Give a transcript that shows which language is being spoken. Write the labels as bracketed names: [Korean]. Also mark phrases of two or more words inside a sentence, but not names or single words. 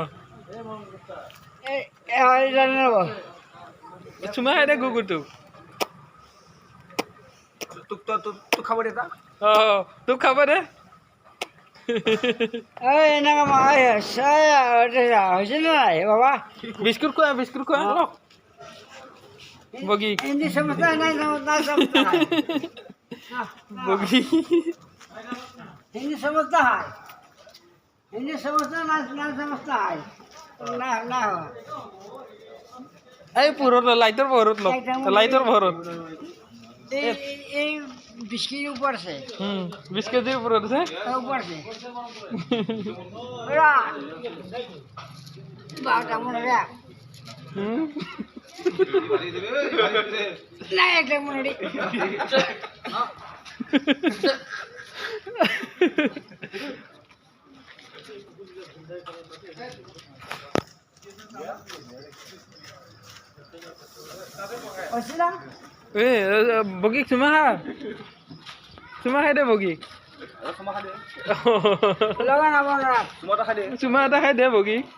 [Assamese] চুমা খাই দে কুকুৰটোক তোক খাব দে অঁ তোক খাব দে এনেকা হৈছে নাই বাবা বিস্কুট খোৱা বগী [Hindi] हिंदी समझता है नहीं समझता है बगी हिंदी समझता है हिंदी समझता ना समझता है ना [Assamese] এই পোহৰত লাইটৰ পোহৰত লাইটৰ পোহৰত [Hindi] ये बिस्किट ऊपर से [Assamese] 20 কেজিৰ ওপৰত আছে [Hindi] ऊपर से बात हमने रे नहीं एक मिनट [Assamese] বগী চুমা খাই দে বগী চুমা এটা খাই দে বগী